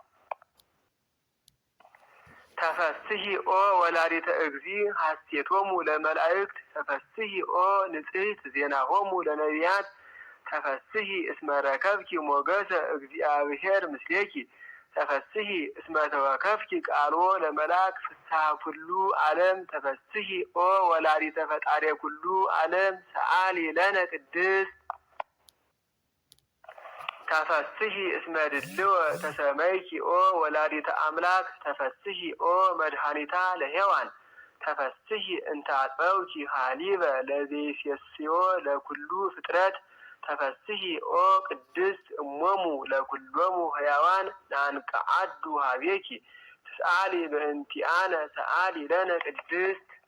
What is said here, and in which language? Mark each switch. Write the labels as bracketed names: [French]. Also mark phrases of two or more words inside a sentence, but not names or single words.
[Geez] ተፈስሒ ኦ ወላዲተ እግዚእ ሐሴቶሙ ለመላእክት ተፈስሒ ኦ ንጽሕት ዜናሆሙ ለነቢያት ተፈስሒ እስመ ረከብኪ ሞገሰ እግዚአብሔር ምስሌኪ ተፈስሒ እስመ ተወከፍኪ ቃልዎ ለመላክ ፍስሐ ኩሉ ዓለም ተፈስሒ ኦ ወላዲተ ፈጣሪ ኩሉ ዓለም ሰአሊ ለነ ቅድስት ተፈስሒ እስመ ድልወ ተሰመይኪ ኦ ወላዲተ አምላክ ተፈስሒ ኦ መድኃኒታ ለሔዋን ተፈስሒ እንተ አጥበውኪ ሀሊበ ለዘይሴስዮ ለኩሉ ፍጥረት ተፈስሒ ኦ ቅድስት እሞሙ ለኩሎሙ ሕያዋን ናንቀዓዱ ሀቤኪ ትስአሊ በእንቲአነ ሰአሊ ለነ ቅድስት